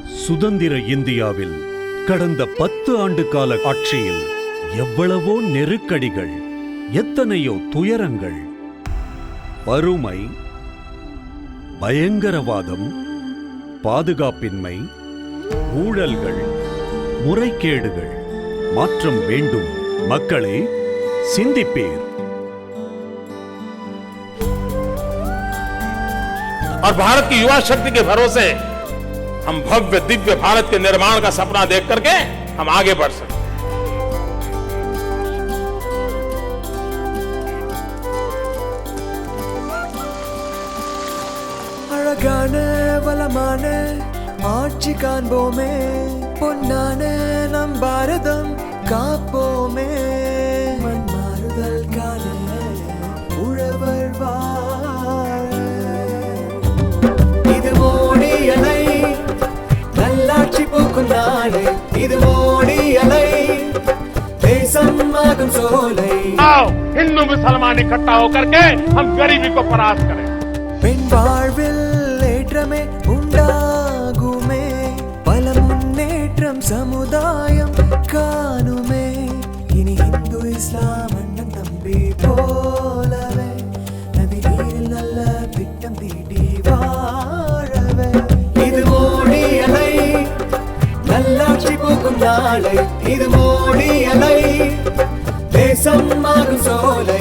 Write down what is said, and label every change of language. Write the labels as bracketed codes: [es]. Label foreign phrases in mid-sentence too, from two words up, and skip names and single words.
[ta] சுதந்திர இந்தியாவில் கடந்த 10 ஆண்டு கால ஆட்சியில் எவ்வளவோ நெருக்கடிகள், எத்தனையோ துயரங்கள், வறுமை, பயங்கரவாதம், பாதுகாப்பின்மை, ஊழல்கள், முறைகேடுகள். மாற்றம் வேண்டும். மக்களே, சிந்திப்பீர். [hi] और भारत की युवा शक्ति के भरोसे हम भव्य दिव्य भारत के निर्माण का सपना देख करके हम आगे बढ़ सकते हैं। [ta] அழகான வளமான ஆட்சி காண்போமே, பொன்னான நம் பாரதம் காப்போமே. மண் மாறுதல் காண உழவர் வாழ. இது மோடி அலை, நல்லாட்சி போக்கும் நாடு. இது மோடி அலை, தேசம் ஆகும் சோலை. [hi] आओ हिंदू मुसलमान इकट्ठा होकर के हम गरीबी को परास्त करें। [ta] பெண் வாழ்வில் ஏற்றமே உண்டாகுமே, பல முன்னேற்றம் சமுதாயம் காணுமே. இனி இந்து இஸ்லாம் அண்ணன் தம்பி போலவே நதி நீரில் நல்ல திட்டம் தீட்டி வாழவே. இது மோடி அலை, நல்லாட்சி போக்கும் நாளை. இது மோடி அலை, தேசம் ஆகும் சோலை.